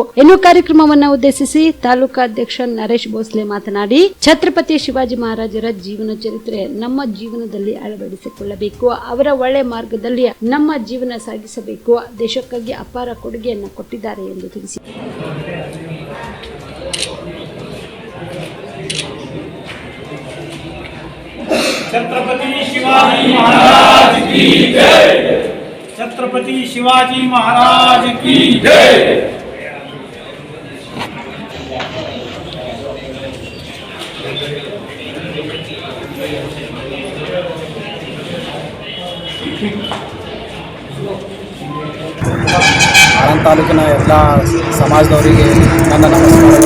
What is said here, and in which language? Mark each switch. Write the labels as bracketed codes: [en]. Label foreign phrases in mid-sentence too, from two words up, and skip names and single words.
[kn] ಇನ್ನು ಕಾರ್ಯಕ್ರಮವನ್ನು ಉದ್ದೇಶಿಸಿ ತಾಲೂಕಾ ಅಧ್ಯಕ್ಷ ನರೇಶ್ ಭೋಸ್ಲೆ ಮಾತನಾಡಿ, ಛತ್ರಪತಿ ಶಿವಾಜಿ ಮಹಾರಾಜರ ಜೀವನ ಚರಿತ್ರೆ ನಮ್ಮ ಜೀವನದಲ್ಲಿ ಅಳವಡಿಸಿಕೊಳ್ಳಬೇಕು. ಅವರ ಒಳ್ಳೆ ಮಾರ್ಗದಲ್ಲಿ ನಮ್ಮ ಜೀವನ ಸಾಗಿಸಬೇಕು. ದೇಶಕ್ಕಾಗಿ ಅಪಾರ ಕೊಡುಗೆಯನ್ನು ಕೊಟ್ಟಿದ್ದಾರೆ ಎಂದು ತಿಳಿಸಿ [hi] छत्रपति शिवाजी महाराज की जय। छत्रपति शिवाजी महाराज की जय। [kn] ಆಳಂದ ತಾಲೂಕಿನ ಎಲ್ಲ ಸಮಾಜದವರಿಗೆ ನನ್ನ ನಮಸ್ಕಾರಗಳು.